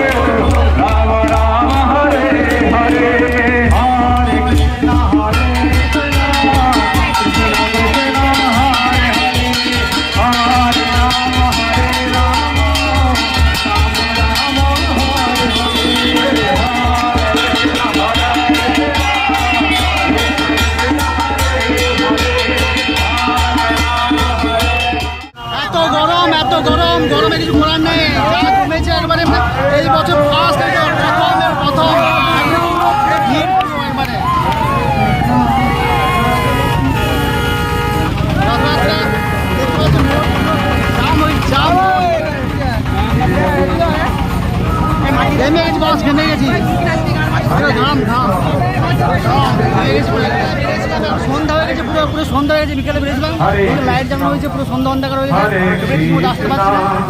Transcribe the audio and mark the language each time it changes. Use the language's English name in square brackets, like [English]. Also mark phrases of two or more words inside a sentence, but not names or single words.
[Bangla] Rama Rama Hare Hare Hare Krishna Hare Krishna Krishna Krishna Hare Hare Hare Rama Hare Rama Rama Rama Hare Hare Hare Krishna Hare এত গরম গরমে কিছু করার নেই, যা কমেছে একবারে এই বছর ফার্স্ট প্রথম হিট একবারে ঘেমে গেছি বস, ঘেমে গেছি, সন্ধ্যা হয়ে গেছে, পুরো সন্ধ্যা হয়ে গেছে, বিকেলে বেরিয়েছিলাম, লাইট জ্বালানো হয়েছে, পুরো সন্ধ্যা অন্ধকার হয়ে গেছে, আসতে পারছি না।